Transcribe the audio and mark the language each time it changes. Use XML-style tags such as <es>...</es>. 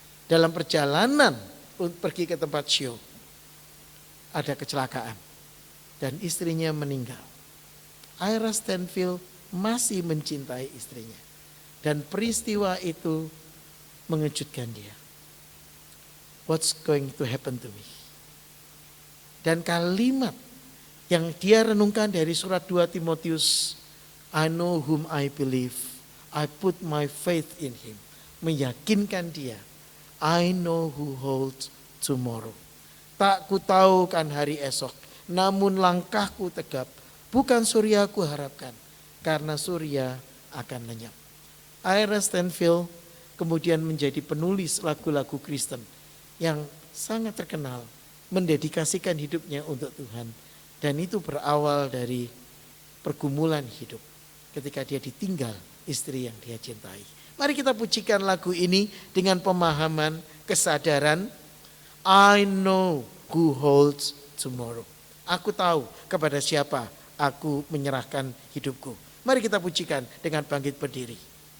<id>Dalam perjalanan untuk pergi ke tempat show, ada kecelakaan. Dan istrinya meninggal. Ira Stanfield masih mencintai istrinya. Dan peristiwa itu mengejutkan dia.</id> <en>What's going to happen to me?</en> <id>Dan kalimat yang dia renungkan dari surat 2 Timotius,</id> <en>I know whom I believe, I put my faith in him.</en> <id>Meyakinkan dia,</id> <en>I know who holds tomorrow.</en> <id>Tak ku tahu kan hari esok, namun langkahku tegap, bukan surya ku harapkan, karena surya akan lenyap. Ira Stanfield kemudian menjadi penulis lagu-lagu Kristen yang sangat terkenal, mendedikasikan hidupnya untuk Tuhan. Dan itu berawal dari pergumulan hidup ketika dia ditinggal istri yang dia cintai. Mari kita pujikan lagu ini dengan pemahaman kesadaran</id> <en>I know who holds tomorrow.</en> <id>Aku tahu kepada siapa aku menyerahkan hidupku. Mari kita pujikan dengan bangkit berdiri.</id>